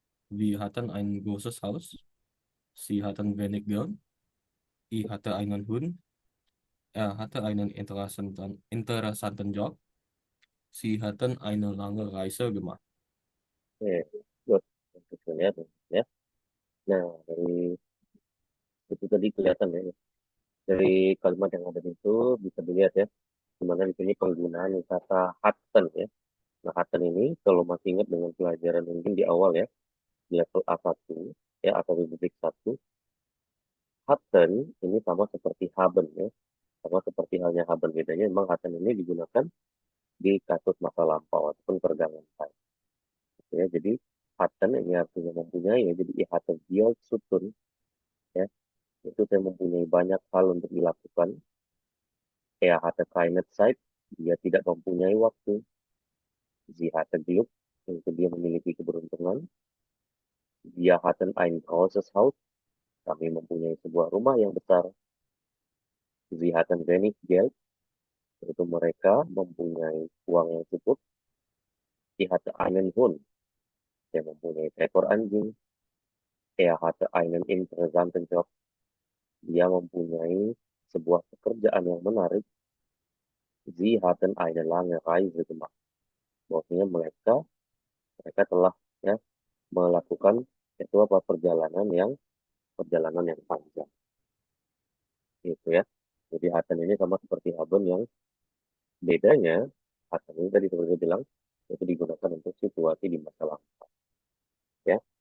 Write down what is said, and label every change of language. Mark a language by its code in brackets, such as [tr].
[de] Wir hatten ein großes Haus. Sie hatten wenig Geld. Ich hatte einen Hund. Er hatte einen interessanten Job. Sie hatten eine lange Reise gemacht. [id] Oke, good. Untuk lihat ya. Nah, dari itu tadi kelihatan ya. Dari kalimat yang ada di itu bisa dilihat ya. Dimana di sini penggunaan kata hatten ya. Nah, hatten ini kalau masih ingat dengan pelajaran mungkin di awal ya, di level A1 ya atau Republik 1, hatten ini sama seperti haben ya. Sama seperti halnya haben, bedanya memang hatten ini digunakan di kasus masa lampau ataupun pergangan time. Ya, jadi hatten ini artinya mempunyai ya, jadi [de] ich hatte viel zu [id] ya. Itu saya mempunyai banyak hal untuk dilakukan. [de] Hatte keine Zeit, [id] dia tidak mempunyai waktu. [de] Sie hatte Glück, [id] itu dia memiliki keberuntungan. [de] Wir hatten ein großes Haus, [id] kami mempunyai sebuah rumah yang besar. [de] Sie hatten wenig Geld, [id] itu mereka mempunyai uang yang cukup. [de] Sie hatte einen Hund, [id] dia mempunyai seekor anjing. [de] Hatte einen interessanten Job, [id] dia mempunyai sebuah pekerjaan yang menarik. [de] Sie hatten eine lange Reise gemacht. [id] Maksudnya mereka telah ya melakukan itu apa perjalanan yang panjang gitu ya. Jadi haten ini sama seperti haben yang bedanya haten ini tadi seperti saya bilang itu digunakan untuk situasi di masa lalu ya.